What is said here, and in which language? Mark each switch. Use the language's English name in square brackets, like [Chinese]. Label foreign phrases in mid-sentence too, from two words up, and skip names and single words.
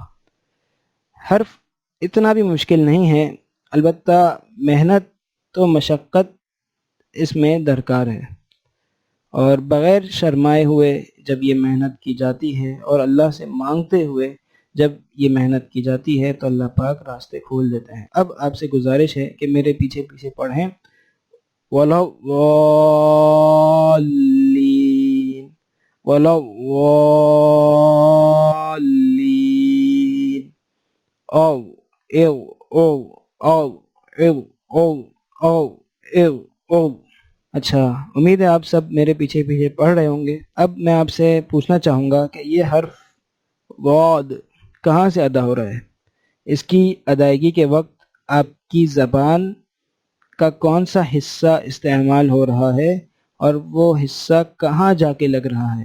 [Urdu] حرف اتنا بھی مشکل نہیں ہے، البتہ محنت تو مشقت اس میں درکار ہے، اور بغیر شرمائے ہوئے جب یہ محنت کی جاتی ہے اور اللہ سے مانگتے ہوئے جب یہ محنت کی جاتی ہے تو اللہ پاک راستے کھول دیتے ہیں۔ اب آپ سے گزارش ہے کہ میرے پیچھے پیچھے پڑھیں، [Arabic] وَلَا الضَّالِّينَ وَلَا الضَّالِّينَ او ایو او او ایو او او ایو او۔ [Urdu] اچھا، امید ہے آپ سب میرے پیچھے پیچھے پڑھ رہے ہوں گے۔ اب میں آپ سے پوچھنا چاہوں گا کہ یہ حرف واد کہاں سے ادا ہو رہا ہے؟ اس کی ادائیگی کے وقت آپ کی زبان کا کون سا حصہ استعمال ہو رہا ہے اور وہ حصہ کہاں جا کے لگ رہا ہے؟